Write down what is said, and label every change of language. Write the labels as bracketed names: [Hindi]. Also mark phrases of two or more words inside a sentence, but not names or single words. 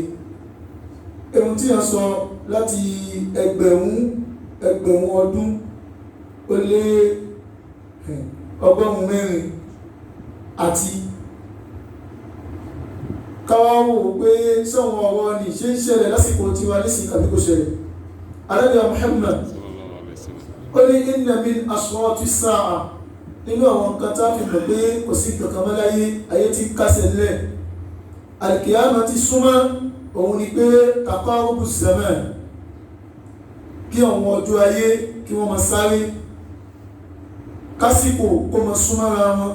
[Yoruba] Ẹ̀hún tí a sọ láti ẹgbẹ̀rún ọdún ó lé ọgọ́rùn-ún mẹ́rin àti káwá wò pé sọ́wọ́n ọ̀rọ̀ ni ṣe ń ṣẹlẹ̀ lásìkò tí wà ní sí àbí kò ṣẹlẹ̀. Ànábì Muhammad ó ní [Arabic] إن من أشراط الساعة, [Yoruba] nínú àwọn nǹkan tá fi mọ̀ pé kò sí kankan mọ́ láyé, ayé ti kásẹ̀ lẹ̀, alkiyama ti súnmọ́, òun ni pé [Arabic] تقارب الزمان, [Yoruba] kí àwọn ọjọ́ ayé kí wọ́n máa sáré, kásìkò kó máa súnmọ́ra wọn.